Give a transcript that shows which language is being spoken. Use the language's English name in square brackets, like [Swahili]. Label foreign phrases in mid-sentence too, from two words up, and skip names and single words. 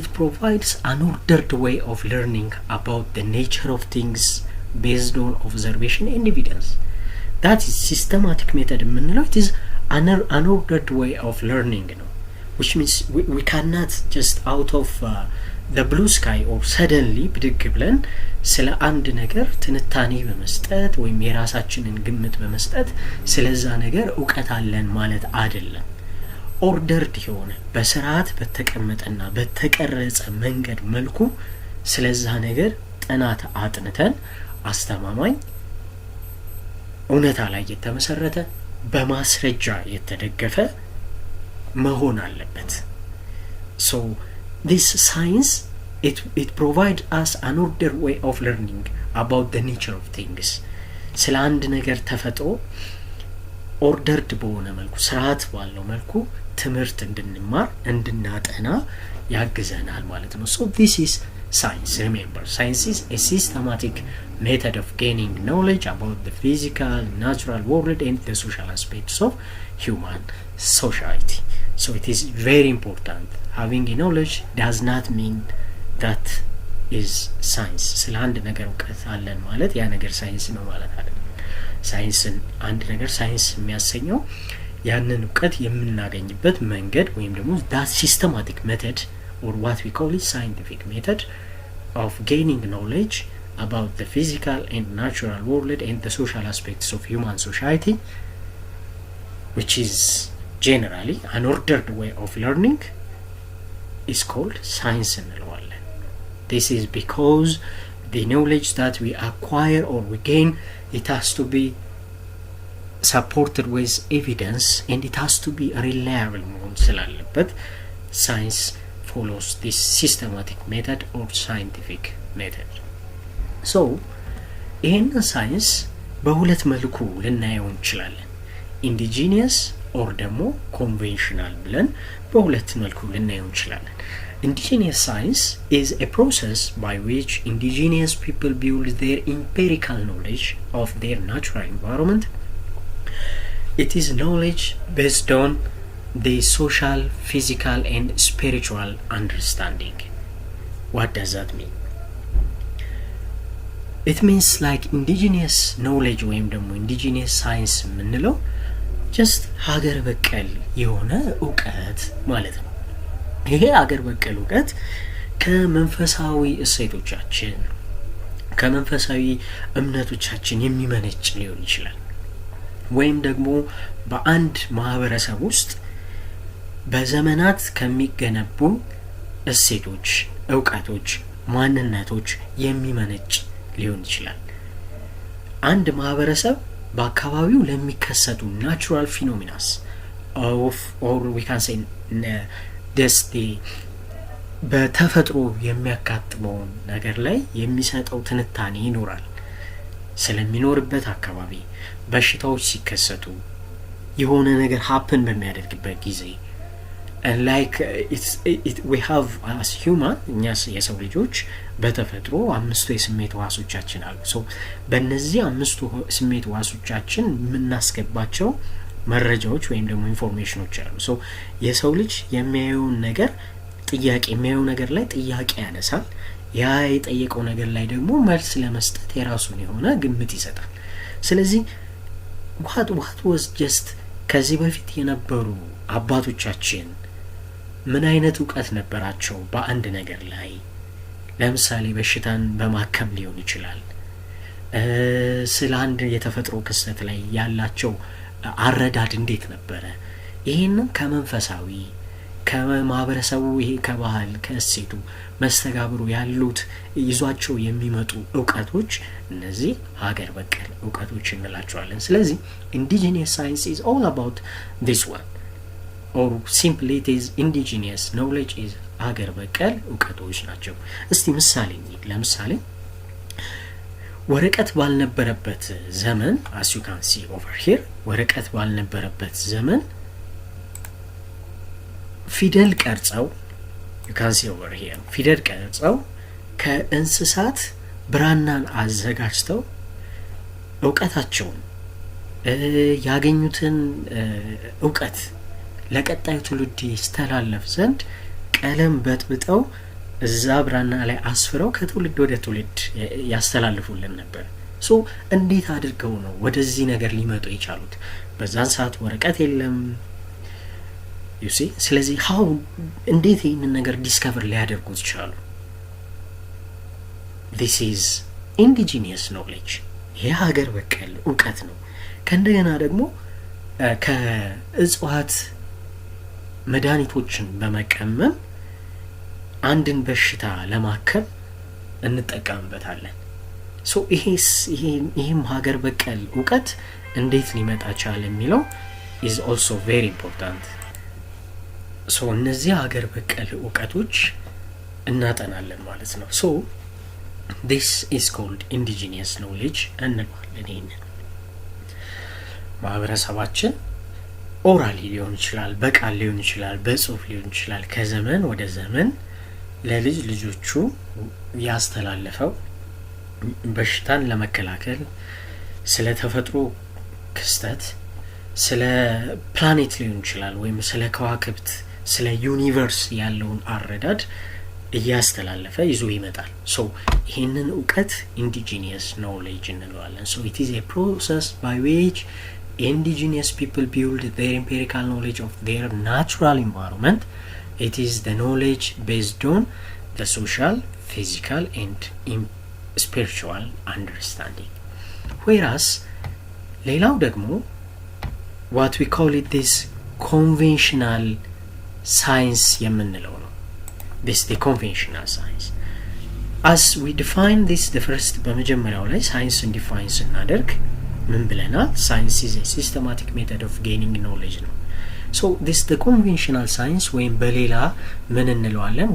[English] provides an ordered way of learning about the nature of things based on observation and evidence that is systematic method [Amharic] የምንለው [English] it is an ordered way of learning [Amharic] ነው [English] which means we cannot just out of the blue sky or suddenly [Amharic] ብድግ ብለን ስለ አንድ ነገር ትንታኔ በመስጠት ወይም የራሳችንን ግምት በመስጠት ስለዛ ነገር ዕውቀት አለን ማለት አይደለም ordered የሆነ በስርዓት በተቀመጠና በተቀረጸ መንገድ መልኩ ስለዛ ነገር ጥናት አጥንተን አስተማማኝ እውነታ ላይ የተመሰረተ በማስረጃ የተደገፈ መሆን አለበት [English] so this science it provides us an ordered way of learning about the nature of things [Amharic] ስለ አንድ ነገር ተፈጥሮ [English] ordered [Amharic] በሆነ መልኩ ስርዓት ባለው መልኩ ትምህርት እንድንማር እንድናጠና ያግዘናል ማለት ነው [English] so this is science remember science is a systematic method of gaining knowledge about the physical natural world and the social aspects of human society so it is very important having a knowledge does not mean that is science [Amharic] ስለ አንድ ነገር ዕውቀት አለን ማለት ያ ነገር ሳይንስ ነው ማለት አይደለም ሳይንስን አንድ ነገር ሳይንስ የሚያሰኘው ያንን ዕውቀት የምናገኝበት መንገድ ወይም ደግሞ [English] that systematic method or what we call it scientific method of gaining knowledge about the physical and natural world and the social aspects of human society which is generally an ordered way of learning is called science እንለዋለን this is because the knowledge that we acquire or we gain it has to be supported with evidence and it has to be reliable [Amharic] መሆን ስላለበት [English] science follows this systematic method or scientific method so [Amharic] ይሄን ሳይንስ በሁለት መልኩ ልናየው እንችላለን [English] indigenous or ደግሞ conventional [Amharic] ብለን በሁለት መልኩ ልናየው እንችላለን [English] indigenous science is a process by which indigenous people build their empirical knowledge of their natural environment it is knowledge based on the social physical and spiritual understanding what does that mean it means like indigenous knowledge [Amharic] ወይም ደግሞ [English] indigenous science የምንለው just ሀገር በቀል [Amharic] የሆነ ዕውቀት ማለት ነው ይሄ ሀገር በቀል ዕውቀት ከመንፈሳዊ እሴቶቻችን ከመንፈሳዊ እምነቶቻችን የሚመነጭ ሊሆን ይችላል ወይም ደግሞ በአንድ ማህበረሰብ ውስጥ በዘመናት ከሚገነቡ እሴቶች ዕውቀቶች ማንነቶች የሚመነጭ ሊሆን ይችላል አንድ ማህበረሰብ በአካባቢው ለሚከሰቱ [English] natural phenomena of or we can say [Amharic] በተፈጥሮ የሚያጋጥመው ነገር ላይ የሚሰጠው ትንታኔ ይኖራል ስለሚኖርበት አካባቢ በሽታዎች ሲከሰቱ የሆነ ነገር happen በሚያደርግበት ጊዜ [English] and like we have as human [Amharic] እኛስ የሰው ልጆች በተፈጥሮ አምስቱ የስሜት ዋሶቻችን አሉ so በእነዚህ አምስቱ ስሜት ዋሶቻችን የምናስገባቸው መረጃዎች ወይም ደግሞ ኢንፎርሜሽኖች አሉ so የሰው ልጅ የሚያየው ነገር ጥያቄ የሚያየው ነገር ላይ ጥያቄ ያነሳል ያ የጠየቀው ነገር ላይ ደግሞ መልስ ለመስጠት የራሱን የሆነ ግምት ይሰጣል ስለዚህ [English] what was just [Amharic] ከዚህ በፊት የነበሩ አባቶቻችን ምን አይነት ዕውቀት ነበራቸው በአንድ ነገር ላይ? ለምሳሌ በሽታን በማከም ሊሆን ይችላል። ስለ አንድ የተፈጥሮ ክስተት ላይ ያላቸው አረዳድ እንዴት ነበረ? ይሄንን ከመንፈሳዊ ከማህበረሰቡ ይሄ ከባህል ከእሴቱ መስተጋብሩ ያሉት ይዟቸው የሚመጡ ዕውቀቶች እነዚህ ሀገር በቀል ዕውቀቶች እንላቸዋለን። ስለዚህ [English] indigenous science is all about this one, or simply it is indigenous knowledge is [Amharic] ሀገር በቀል ዕውቀቶች ናቸው። እስቲ ምሳሌ እንይ። ለምሳሌ ወረቀት ባልነበረበት ዘመን [English] as you can see over here [Amharic] ወረቀት ባልነበረበት ዘመን ፊደል ቀርጸው [English] you can see over here [Amharic] ፊደል ቀርጸው ከእንስሳት ብራናን አዘጋጅተው ዕውቀታቸውን ያገኙትን ዕውቀት ለቀጣዩ ትውልድ ይስተላለፍ ዘንድ ቀለም በጥብጠው እዛ ብራና ላይ አስፍረው ከትውልድ ወደ ትውልድ ያስተላልፉልን ነበር። ሶ እንዴት አድርገው ነው ወደዚህ ነገር ሊመጡ የቻሉት? በዛን ሰዓት ወረቀት የለም [English] you see። [Amharic] ስለዚህ how እንዴት ይህንን ነገር ዲስከቨር ሊያደርጉት ይችላሉ? [English] this is indigenous knowledge [Amharic] ይሄ ሀገር በቀል ዕውቀት ነው። ከእንደገና ደግሞ ከእጽዋት መድኃኒቶችን በመቀመም አንድን በሽታ ለማከም እንጠቀምበታለን። ሶ ይሄም ሀገር በቀል ዕውቀት እንዴት ሊመጣ ቻለ የሚለው [English] is also very important። [Amharic] ሶ እነዚህ ሀገር በቀል ዕውቀቶች እናጠናለን ማለት ነው። ሶ [English] this is called indigenous knowledge [Amharic] እንለዋለን። ይሄንን ማህበረሰባችን ኦራሊ ሊሆን ይችላል፣ በቃል ሊሆን ይችላል፣ በጽሁፍ ሊሆን ይችላል፣ ከዘመን ወደ ዘመን ለልጅ ልጆቹ ያስተላለፈው በሽታን ለመከላከል ስለ ተፈጥሮ ክስተት ስለ ፕላኔት ሊሆን ይችላል ወይም ስለ ከዋክብት ስለ ዩኒቨርስ ያለውን አረዳድ እያስተላለፈ ይዞ ይመጣል። ሶ ይሄንን ዕውቀት [English] indigenous knowledge [Amharic] እንለዋለን። ሶ [English] it is a process by which indigenous people build their empirical knowledge of their natural environment. It is the knowledge based on the social, physical and spiritual understanding. Whereas [Amharic] ሌላው ደግሞ [English] what we call it this conventional science [Amharic] የምንለው ነው። [English] this the conventional science. As we define this the first [Amharic] በመጀመሪያው ላይ ሳይንስን ዲፋይን ስናደርግ ምን ብለናል? [English] science is a systematic method of gaining knowledge ነው። so this the conventional science [Amharic] ወይም በሌላ ምን እንለዋለን?